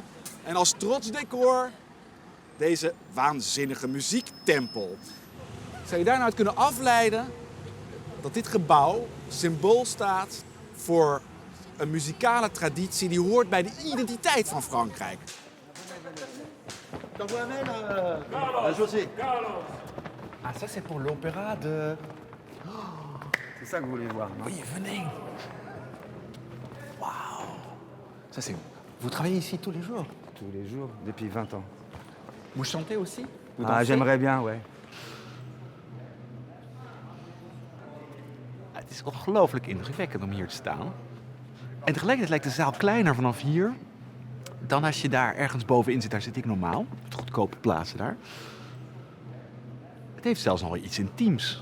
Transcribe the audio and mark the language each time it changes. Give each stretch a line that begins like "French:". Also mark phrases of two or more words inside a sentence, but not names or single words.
Dutch: En als trotsdecor deze waanzinnige muziektempel. Zou je daaruit nou kunnen afleiden dat dit gebouw symbool staat voor een muzikale traditie die hoort bij de identiteit van Frankrijk?
French: José. Ah, ça c'est pour l'opéra de... C'est ça que vous voulez voir, non? Oui, venez. Ça c'est... Vous travaillez ici tous les jours? Tous les jours, depuis 20 ans. Vous chantez aussi? Vous Ah, dansez? j'aimerais bien, ouais.
Dutch: Het is ongelooflijk indrukwekkend om hier te staan. En tegelijkertijd lijkt de zaal kleiner vanaf hier dan als je daar ergens bovenin zit. Daar zit ik normaal, met goedkope plaatsen daar. Het heeft zelfs nog wel iets intiems.